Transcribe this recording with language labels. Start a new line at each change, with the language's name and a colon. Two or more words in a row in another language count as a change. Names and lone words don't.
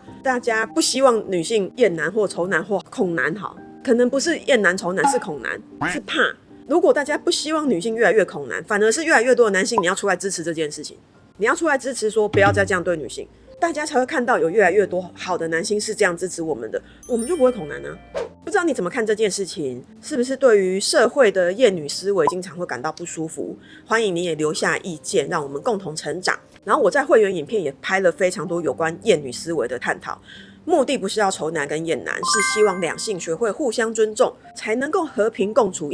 Chinese: 大家不希望女性厭男或仇男或恐男，好，可能不是厭男仇男，是恐男，是怕。如果大家不希望女性越來越恐男，反而是越來越多的男性，你要出來支持這件事情，你要出來支持說不要再這樣對女性，大家才會看到有越來越多好的男性是這樣支持我們的，我們就不會恐男啊。不知道你怎麼看這件事情？是不是對於社會的厭女思維經常會感到不舒服？歡迎你也留下意見，讓我們共同成長。然後我在會員影片也拍了非常多有關厭女思維的探討，目的不是要仇男跟厭男，是希望兩性學會互相尊重，才能夠和平共處。